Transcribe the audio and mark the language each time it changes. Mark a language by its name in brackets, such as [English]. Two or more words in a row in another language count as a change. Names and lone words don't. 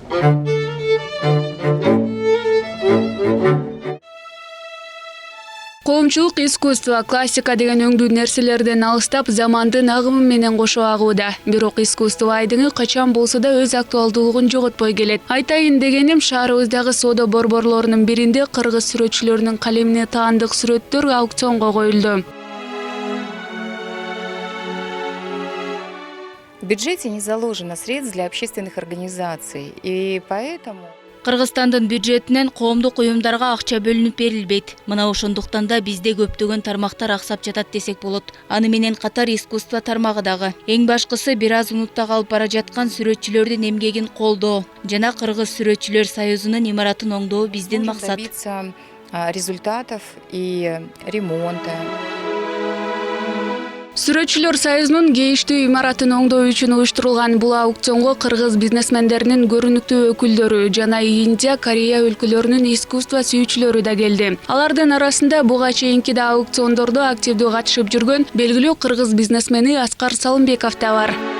[Kyrgyz] Коомчулук искусство классика деген өңдүү нерселерден алыстап замандын агымы менен кошо агууда. Бирок искусство айдыңы качан болсо да өз актуалдуулугун жоготпой келет. Айтайын дегеним, шаарыбыздагы соода борборлорунун биринде кыргыз сүрөтчүлөрүнүн калемине таандык сүрөттөр аукционго коюлду. [Russian] В бюджете не заложено средств для общественных организаций, и поэтому... [Kyrgyz] Кыргызстандын бюджетинен коомдук уюмдарга акча бөлүнүп берилбейт. Мына ошондуктан да бизде көптөгөн тармактар аксап жатат десек болот. Аны менен катар искусство тармагы дагы. Эң башкысы бир аз унутта калып бара жаткан сүрөтчүлөрдүн эмгегин колдоо жана Кыргыз сүрөтчүлөр союзунун имаратын оңдоо биздин максат. [Russian] Добиться результатов и ремонта. [Kyrgyz] Сүрөтчүлөр союзунун кейиштүү имаратын оңдоо үчүн уюштурулган бул аукционго кыргыз бизнесмендеринин көрүнүктүү өкүлдөрү жана Индия, Корея өлкөлөрүнүн искусство сүйүүчүлөрү да келди. Алардын арасында буга чейинки да аукциондордо активдүү катышып жүргөн белгилүү кыргыз бизнесмени Аскар Салымбеков да бар.